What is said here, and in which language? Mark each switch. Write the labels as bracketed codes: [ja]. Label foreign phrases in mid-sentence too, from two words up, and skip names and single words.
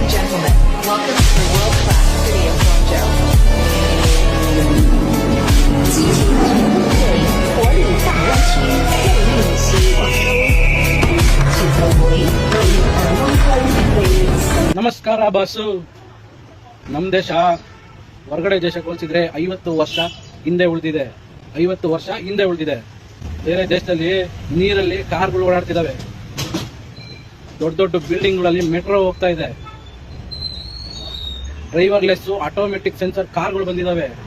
[en] gentlemen, welcome to the world-class city of Guangzhou. [zh] 激情的团队，活力大湾区，魅力新广州。请各位为耳光光为 [kn] ನಮಸ್ಕಾರ ಬಾಸು. ನಮ್ಮ ದೇಶ ಹೊರಗಡೆ ದೇಶಕ್ಕೆ ಹೋಲಿಸಿದ್ರೆ 50 ವರ್ಷ ಹಿಂದೆ ಉಳಿದಿದೆ. 50 ವರ್ಷ ಹಿಂದೆ ಉಳಿದಿದೆ. ಬೇರೆ ದೇಶದಲ್ಲಿ ನೀರಲ್ಲಿ ಕಾರ್ಗಳು ಓಡಾಡ್ತಿದ್ದಾವೆ, ದೊಡ್ಡ ದೊಡ್ಡ ಬಿಲ್ಡಿಂಗ್ಗಳಲ್ಲಿ ಮೆಟ್ರೋ ಹೋಗ್ತಾ ಇದೆ, ಡ್ರೈವರ್ಲೆಸ್ ಆಟೋಮೆಟಿಕ್ ಸೆನ್ಸರ್ ಕಾರ್ಗಳು ಬಂದಿದ್ದಾವೆ.